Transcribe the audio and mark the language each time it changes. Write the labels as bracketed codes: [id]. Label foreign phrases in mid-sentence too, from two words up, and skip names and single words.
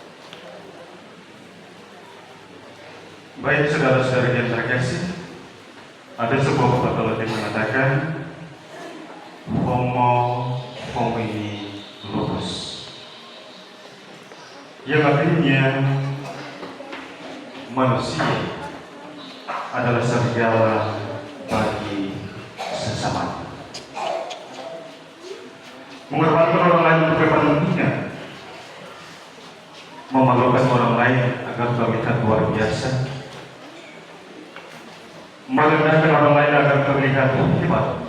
[id] Baik saudara-saudari yang terkasih, Ada sebuah pepatah Latin mengatakan [la] Homo homini lupus, [id] yang artinya manusia adalah serigala bagi sesama. Mengorbankan orang lain untuk kepentingan, memalukan orang lain agar terlihat luar biasa, merendahkan orang lain agar terlihat hebat.